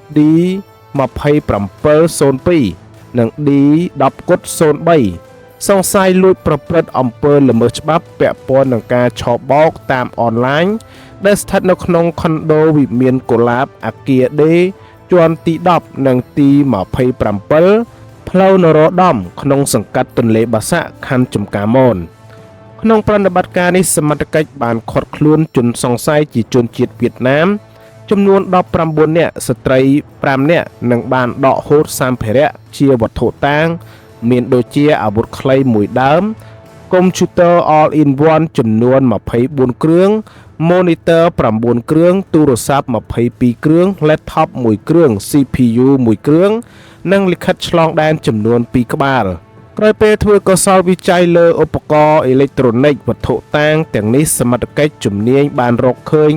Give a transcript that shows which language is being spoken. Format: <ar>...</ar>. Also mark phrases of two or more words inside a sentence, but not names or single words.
<km>D2702 និង D10 គុត03សង្ស័យលួចប្រព្រឹត្តអំពើល្មើសច្បាប់ពាក់ព័ន្ធនឹងការឆបោកតាមអនឡាញដែលស្ថិតនៅក្នុងខុនដូវិមានកុលាបអគារ D ជាន់ទី10និងទី27ផ្លូវនរោត្តមក្នុងសង្កាត់ទន្លេបាសាក់ខណ្ឌចំការមនក្នុងប្រតិបត្តិការនេះសមត្ថកិ ច្ចបានឃាត់ខ្លួនជនសង្ស័យជាជនជាតិវៀតណាមចំនួន19នាក់ស្ត្រី5នាក់និងបានដកហូតសម្ភារៈជាវត្ថុតាងមានដូចជាអាវុធខ្លីមួយដើមកុំព្យូទ័រ</km> <en>all in one</en> <km>ចំនួន24គ្រឿង monitor 9គ្រឿងទូរស័ព្ទ22គ្រឿង laptop 1គ្រឿង CPU 1គ្រឿងនិងលិខិតឆ្លងដែនចំនួន2ក្បាលក្រោយពេលធ្វើកសលវិច័យលើឧបករណ៍អេឡិចត្រូនិកវត្ថុតាងទាំងនេះសមត្ថកិច្ចជំនាញបានរកឃើញ</km>